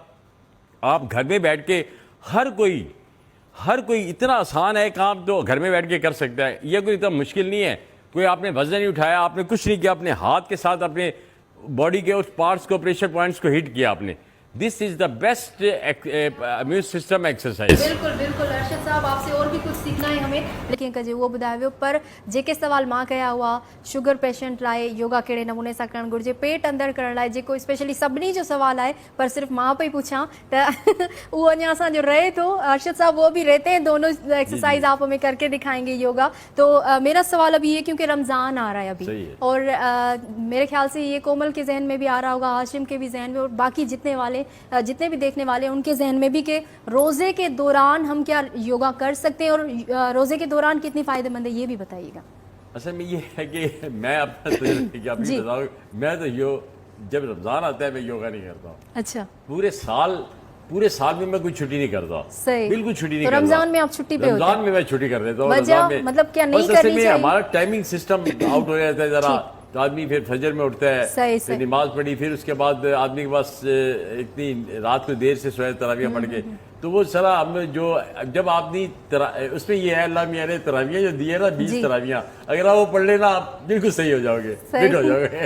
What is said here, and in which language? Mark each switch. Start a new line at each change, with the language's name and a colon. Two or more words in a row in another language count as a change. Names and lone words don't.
Urdu: آپ گھر میں بیٹھ کے ہر کوئی اتنا آسان ہے کام تو گھر میں بیٹھ کے کر سکتا ہے. یہ کوئی اتنا مشکل نہیں ہے. کوئی آپ نے وزن نہیں اٹھایا, آپ نے کچھ نہیں کیا, اپنے ہاتھ کے ساتھ اپنے باڈی کے اس پارٹس کو,
English: pressure points
Urdu: کو ہٹ کیا آپ نے.
English: This is the best immune system exercise.
Urdu: بالکل ارشد صاحب, آپ سے اور بھی کچھ سیکھنا ہے ہمیں, لیکن کجے وہ
Sindhi: ॿुधायो पर जेके सवाल मां कया हुआ
English: sugar patient
Sindhi: लाइ योगा कहिड़े नमूने सां करणु घुरिजे, पेट अंदरि करण लाइ जेको स्पेशली सभिनी जो सवाल आहे पर सिर्फ़ु मां पई पुछां त वो अञा असांजो रहे थो.
Urdu: ارشد صاحب وہ بھی رہتے ہیں، دونوں ایکسرسائز آپ ہمیں کرکے دکھائیں گے یوگا. تو میرا سوال ابھی یہ، کیونکہ رمضان آ رہا ہے ابھی، اور میرے خیال سے یہ کومل کے ذہن میں بھی آ رہا ہوگا، ہاشم کے بھی ذہن میں، اور باقی جتنے بھی دیکھنے والے ہیں ان کے ذہن میں بھی، کہ روزے کے دوران ہم کیا یوگا کر سکتے ہیں، اور روزے کے دوران کتنی فائدہ مند ہے، یہ بھی بتائیے گا. اصل میں یہ ہے کہ میں اپنا بتاؤں, میں تو جب رمضان آتا ہے میں یوگا نہیں کرتا ہوں. اچھا, پورے سال میں میں کوئی چھٹی نہیں کرتا, بالکل چھٹی نہیں کرتا. رمضان میں آپ چھٹی پہ ہوتے ہیں؟ رمضان میں میں چھٹی کر لیتا ہوں. وجہ مطلب کیا نہیں کرنی چاہیے؟ ہمارا
English: timing system out
Urdu: ہو جاتا ہے ذرا, تو آدمی پھر فجر میں اٹھتا ہے, پھر نماز پڑھی, پھر اس کے بعد آدمی کے پاس اتنی رات کو دیر سے سوئے تراویح پڑھ کے, تو وہ سارا ہم جو جب آدمی اس میں یہ ہے اللہ میاں نے تراویح جو دی ہے نا 20 تراویح, اگر آپ وہ پڑھ لینا آپ بالکل صحیح ہو جاؤ گے, فٹ ہو جاؤ گے.